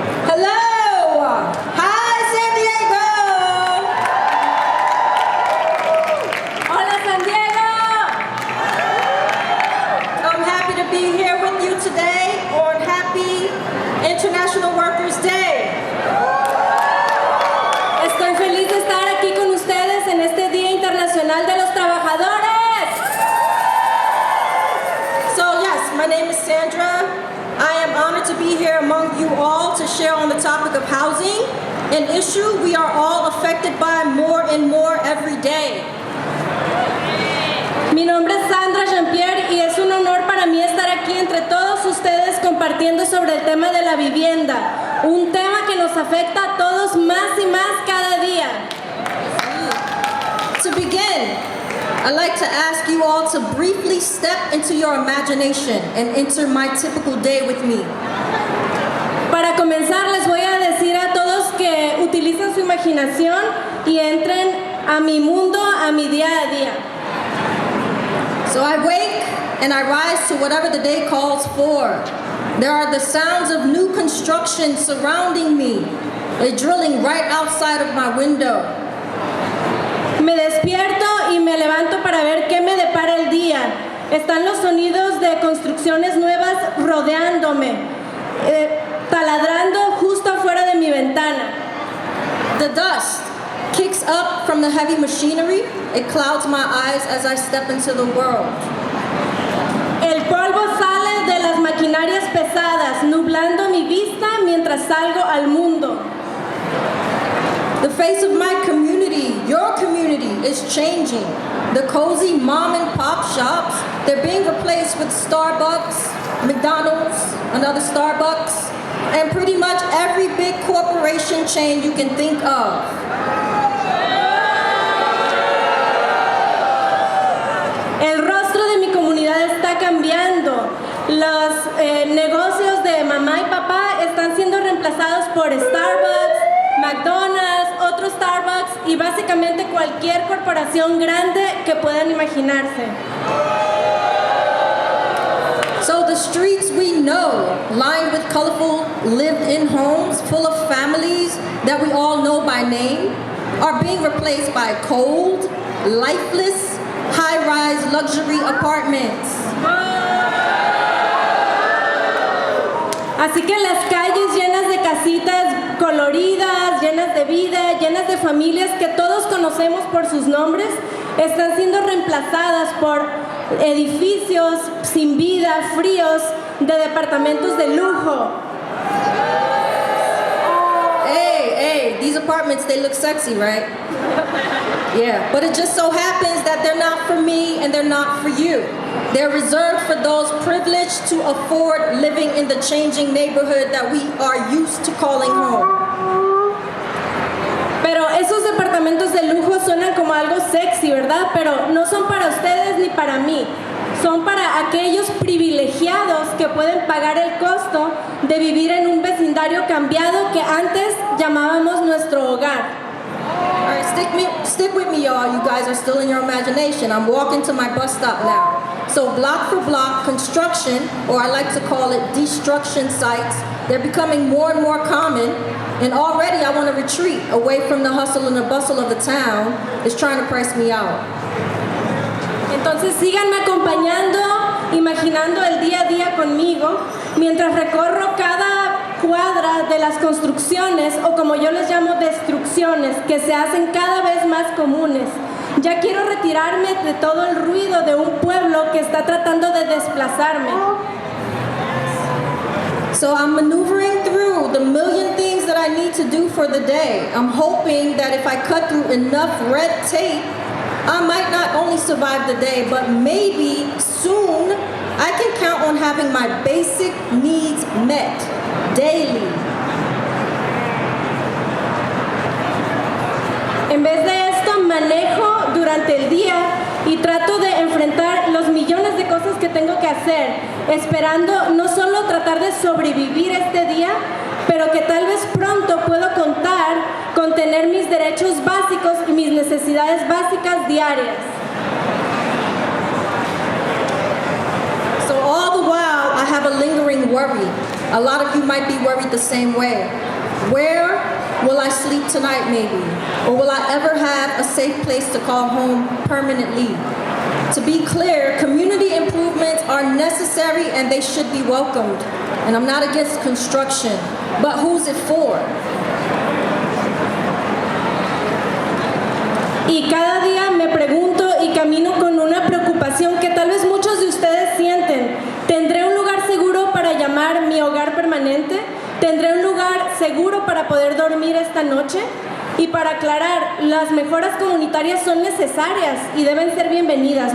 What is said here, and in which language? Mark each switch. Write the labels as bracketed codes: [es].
[en] Hello! Hi, San Diego! [es] Hola, San Diego! [en] I'm happy to be here with you today on Happy International Workers' Day. [es] Estoy feliz de estar aquí con ustedes en este Día Internacional de los Trabajadores. [en] So yes, my name is Sandra. I am honored to be here among you all to share on the topic of housing, an issue we are all affected by more and more every day. [es] Mi nombre es Sandra Jean-Pierre y es un honor para mí estar aquí entre todos ustedes compartiendo sobre el tema de la vivienda, un tema que nos afecta a todos más y más cada día. [en] To begin, I'd like to ask you all to briefly step into your imagination and enter my typical day with me. [es] Para comenzar, les voy a decir a todos que utilicen su imaginación y entren a mi mundo, a mi día a día. [en] So I wake and I rise to whatever the day calls for. There are the sounds of new construction surrounding me. They're drilling right outside of my window. [es] Me despierto y me levanto para ver qué me depara el día. Están los sonidos de construcciones nuevas rodeándome, taladrando justo afuera de mi ventana. [en] The dust kicks up from the heavy machinery. It clouds my eyes as I step into the world. [es] El polvo sale de las maquinarias pesadas, nublando mi vista mientras salgo al mundo. [en] The face of my community, your community, is changing. The cozy mom and pop shops, they're being replaced with Starbucks, McDonald's, another Starbucks, and pretty much every big corporation chain you can think of. [es] El rostro de mi comunidad está cambiando. Los negocios de mamá y papá están siendo reemplazados por Starbucks, McDonald's, otros Starbucks y básicamente cualquier corporación grande que puedan imaginarse. [en] So the streets we know, lined with colorful lived-in homes full of families that we all know by name, are being replaced by cold, lifeless, high-rise luxury apartments. [es] Así que las calles llenas de casitas coloridas, llenas de vida, llenas de familias que todos conocemos por sus nombres, están siendo reemplazadas por edificios sin vida, fríos, de departamentos de lujo. [en] Hey, these apartments, they look sexy, right? Yeah, but it just so happens that they're not for me and they're not for you. They're reserved for those privileged to afford living in the changing neighborhood that we are used to calling home. [es] Pero esos departamentos de lujo suenan como algo sexy, ¿verdad? Pero no son para ustedes ni para mí. Son para aquellos privilegiados que pueden pagar el costo de vivir en un vecindario cambiado que antes llamábamos nuestro hogar. [en] All right, stick with me, y'all. You guys are still in your imagination. I'm walking to my bus stop now. So block for block, construction, or I like to call it destruction sites, they're becoming more and more common. And already I want to retreat away from the hustle and the bustle of the town. It's trying to price me out. [es] Entonces síganme acompañando, imaginando el día a día conmigo, mientras recorro cada cuadra de las construcciones, o como yo les llamo, destrucciones, que se hacen cada vez más comunes. Ya quiero retirarme de todo el ruido de un pueblo que está tratando de desplazarme. [en] So I'm maneuvering through the million things that I need to do for the day. I'm hoping that if I cut through enough red tape, I might not only survive the day, but maybe soon I can count on having my basic needs met daily. [es] En vez de esto, manejo durante el día y trato de enfrentar los millones de cosas que tengo que hacer, esperando no solo tratar de sobrevivir este día, pero que tal vez pronto puedo contar con tener mis derechos básicos y mis necesidades básicas diarias. [en] So all the while, I have a lingering worry. A lot of you might be worried the same way. Where will I sleep tonight, maybe? Or will I ever have a safe place to call home permanently? To be clear, community improvements are necessary and they should be welcomed. And I'm not against construction, but who's it for? [es] Y cada día me pregunto y camino con una preocupación que tal vez muchos de ustedes sienten. ¿Tendré un lugar seguro para llamar mi hogar permanente? ¿Tendré un lugar seguro para poder dormir esta noche? Y para aclarar, las mejoras comunitarias son necesarias y deben ser bienvenidas.